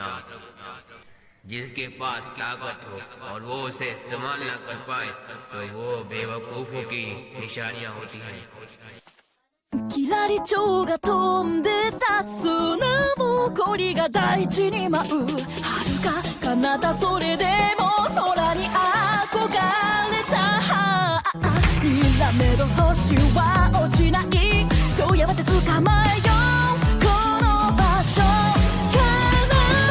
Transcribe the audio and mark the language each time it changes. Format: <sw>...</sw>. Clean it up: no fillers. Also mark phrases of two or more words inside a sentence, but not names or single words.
<hi>जिसके पास ताकत हो और वो उसे इस्तेमाल न कर पाए तो वो बेवकूफों की निशानियां होती हैं।</hi> <ja>キラリチョウが飛んでた砂ぼこりが大地に舞う遥か彼方それでも空に憧れたにらめる星は落ちないとやがて捕まえようこの場所から</ja>